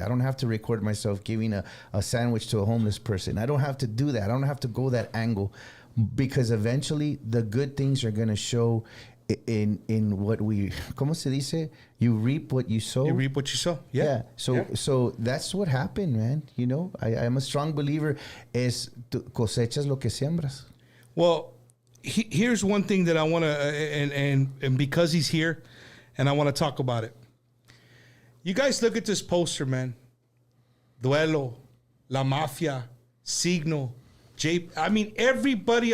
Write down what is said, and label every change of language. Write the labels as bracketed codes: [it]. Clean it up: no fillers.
[en] I don't have to record myself giving a sandwich to a homeless person. I don't have to do that. I don't have to go that angle because eventually the good things are going to show in what we, [es] ¿cómo se dice? [en] You reap what you sow. You reap what you sow. Yeah. So that's what happened, man. I'm a strong believer. [es] Es cosechas lo que siembras. [en] Well, here's one thing that I want to, and because he's here, and I want to talk about it. You guys look at this poster, man. Duelo, La Mafia, Signo, I mean, everybody.